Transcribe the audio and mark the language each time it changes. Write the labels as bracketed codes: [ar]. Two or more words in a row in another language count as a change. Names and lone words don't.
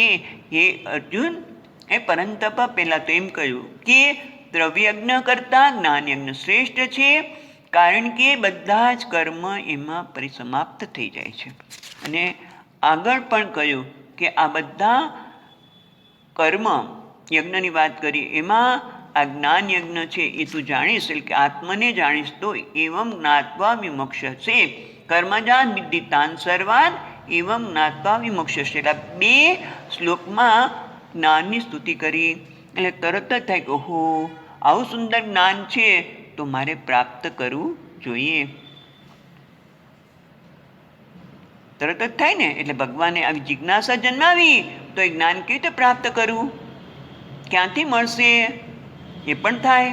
[gu] હે અર્જુન, એ પરંતપ પહેલાં તો એમ કહ્યું કે દ્રવ્યયજ્ઞ કરતાં જ્ઞાનયજ્ઞ શ્રેષ્ઠ છે, કારણ કે બધા જ કર્મ એમાં પરિસમાપ્ત થઈ જાય છે. અને આગળ પણ કહ્યું કે આ બધા કર્મ યજ્ઞની વાત કરી એમાં આ જ્ઞાન યજ્ઞ છે એ તું જાણીશ, એટલે કે આત્મને જાણીશ તો [sa] एवम् ज्ञात्वा विमोक्ष्यसे कर्मजान् विद्धि तान् सर्वान् एवम् ज्ञात्वा विमोक्ष्यसे. [gu] એટલે 2 શ્લોકમાં જ્ઞાનની સ્તુતિ કરી એટલે તરત જ થાય કે ઓહો આવું સુંદર જ્ઞાન છે તો મારે પ્રાપ્ત કરવું જોઈએ. તરત જ થાય ને. એટલે ભગવાને આવી જિજ્ઞાસા જન્માવી તો એ જ્ઞાન કેવી રીતે પ્રાપ્ત કરવું, ક્યાંથી મળશે એ પણ થાય.